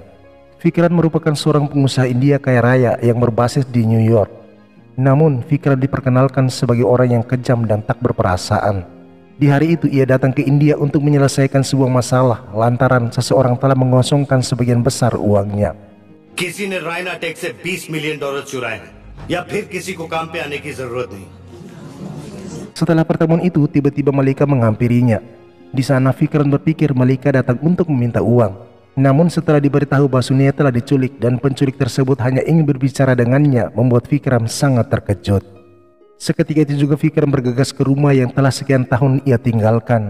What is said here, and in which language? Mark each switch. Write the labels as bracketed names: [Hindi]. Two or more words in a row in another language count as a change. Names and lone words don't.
[Indonesian] Fikran merupakan seorang pengusaha India kaya raya yang berbasis di New York. Namun Fikran diperkenalkan sebagai orang yang kejam dan tak berperasaan. Di hari itu ia datang ke India untuk menyelesaikan sebuah masalah lantaran seseorang telah mengosongkan sebagian besar uangnya. [Hindi] किसी ने रायना टेक से $20 मिलियन चुराए हैं या फिर किसी को काम पे आने की जरूरत नहीं. [Indonesian] Setelah pertemuan itu tiba-tiba Malika menghampirinya. Di sana Fikran berpikir Malika datang untuk meminta uang. Namun setelah diberitahu bahwa Sunia telah diculik dan penculik tersebut hanya ingin berbicara dengannya, membuat Fikran sangat terkejut. Seketika itu juga Fikran bergegas ke rumah yang telah sekian tahun ia tinggalkan.